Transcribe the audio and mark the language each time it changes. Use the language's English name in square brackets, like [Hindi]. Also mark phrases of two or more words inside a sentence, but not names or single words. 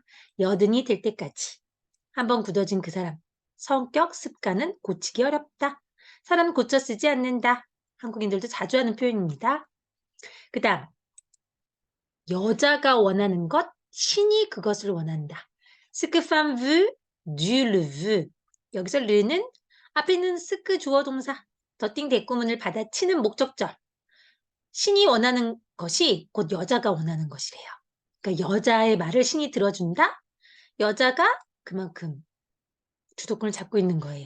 [Korean] 여든이 될 때까지. 한번 굳어진 그 사람. 성격, 습관은 고치기 어렵다. 사람 고쳐 쓰지 않는다. 한국인들도 자주 하는 표현입니다. 그 다음 여자가 원하는 것, 신이 그것을 원한다. [French] Ce que femme veut, Dieu le veut. [Korean] 여기서 르는 앞에 있는 스크 주어 동사, 더띵 대꾸문을 받아치는 목적절. 신이 원하는 것이 곧 여자가 원하는 것이래요. 그러니까 여자의 말을 신이 들어준다? 여자가 그만큼 주도권을 잡고 있는 거예요.